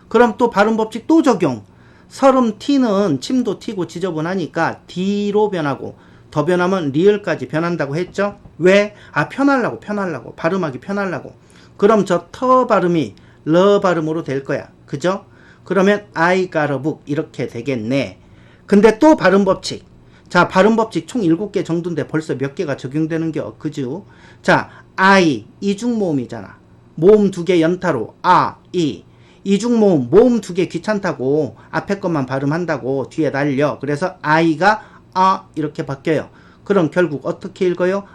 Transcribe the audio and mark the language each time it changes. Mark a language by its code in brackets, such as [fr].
[ko] 그럼 또 발음 법칙 또 적용. 서름 T는 침도 T고 지저분하니까 D로 변하고 더 변하면 리을까지 변한다고 했죠? 왜? 편하려고 발음하기 편하려고. 그럼 저 터 발음이 러 발음으로 될 거야. 그죠? 그러면 [en] I got a book [ko] 이렇게 되겠네. 근데 또 발음 법칙. 자, 발음 법칙 총 7개 정도인데 벌써 몇 개가 적용되는 게 그죠? 자, I 이중 모음이잖아. 모음 2개 연타로 이 이중 모음 2개 귀찮다고 앞에 것만 발음한다고 뒤에 날려. 그래서 I가 이렇게 바뀌어요. 그럼 결국 어떻게 읽어요?